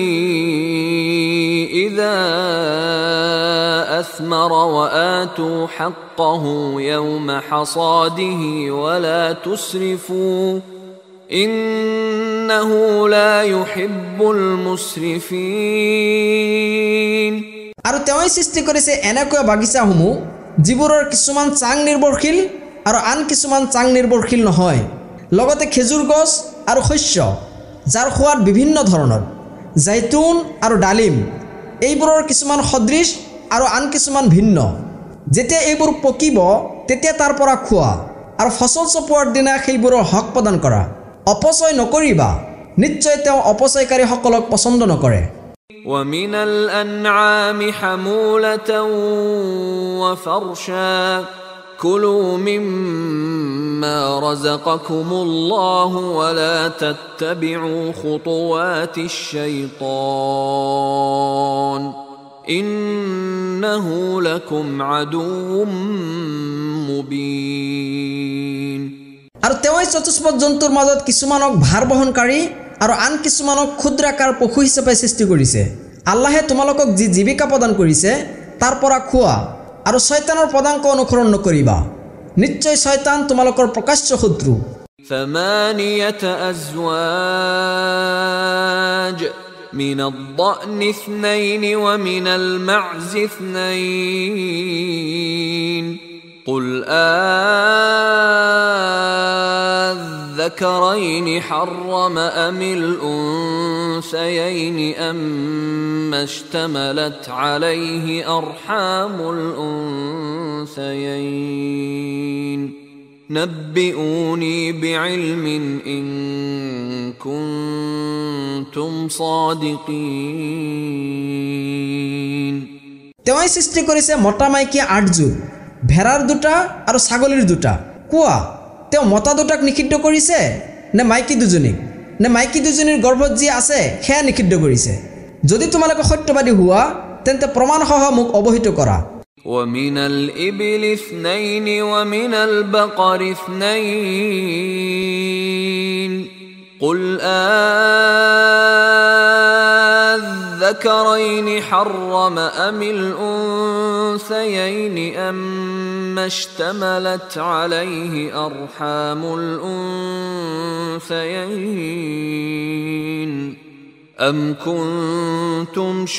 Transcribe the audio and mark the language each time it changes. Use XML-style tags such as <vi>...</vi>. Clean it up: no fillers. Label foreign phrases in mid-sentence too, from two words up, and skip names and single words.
<ar>إذا أثمر وآتوا حقه يوم حصاده ولا تسرفوا إنه لا يحب المسرفين।</ar> <as>আৰু তেওঁই সৃষ্টি কৰিছে এনেকুৱা বাগিচাসমূহ যিবোৰৰ কিছুমান চাং নিৰ্ভৰশীল আৰু আন কিছুমান চাং নিৰ্ভৰশীল নহয়, লগতে খেজুৰ গছ আৰু শস্য যাৰ সোৱাদ বিভিন্ন ধৰণৰ, জৈতুন আৰু ডালিম এইবোৰৰ কিছুমান সদৃশ আৰু আন কিছুমান ভিন্ন। যেতিয়া এইবোৰ পকিব তেতিয়া তাৰ পৰা খোৱা আৰু ফসল চপোৱাৰ দিনা সেইবোৰৰ হক প্ৰদান কৰা অপচয় নকৰিবা নিশ্চয় তেওঁ অপচয়কাৰীসকলক পছন্দ নকৰে</as> <ar>ومن الأنعام حمولة وفرشا كلوا مما رزقكم الله ولا تتبعوا خطوات الشيطان إنه لكم عدو مبين</ar> <as>আৰু তেওঁই চতুষ্পদ জন্তুৰ মাজত কিছুমানক ভাৰ বহনকাৰী আৰু আন কিছুমানক ক্ষুদ্ৰাকাৰ পশু হিচাপে সৃষ্টি কৰিছে আল্লাহে তোমালোকক যি জীৱিকা প্ৰদান কৰিছে তাৰ পৰা খোৱা আৰু শয়তানৰ পদাঙ্ক অনুসৰণ নকৰিবা নিশ্চয় শয়তান তোমালোকৰ প্ৰকাশ্য শত্ৰু</as> <ar>ثمانية أزواج من الضأن اثنين ومن المعز اثنين قل الذكرين حرم أم الأنثيين أما اشتملت عليه أرحام الأنثيين نبئوني بعلم إن كنتم صادقين</ar> <as>তেওঁই সৃষ্টি কৰিছে মতা মাইকী 8 জোৰ ভেড়াৰ দুটা আৰু ছাগলীৰ দুটা কোৱা তেওঁ মতা দুটাক নিষিদ্ধ কৰিছে নে মাইকী দুজনীক নে মাইকী দুজনীৰ গৰ্ভত যি আছে সেয়া নিষিদ্ধ কৰিছে যদি তোমালোকে সত্যবাদী হোৱা তেন্তে প্ৰমাণসহ মোক অৱহিত কৰা</as> <ar>ومن الإبل اثنين ومن البقر اثنين قل الذكرين حرم أم الأنثيين أما اشتملت عليه أرحام الأنثيين أم كنتم</ar>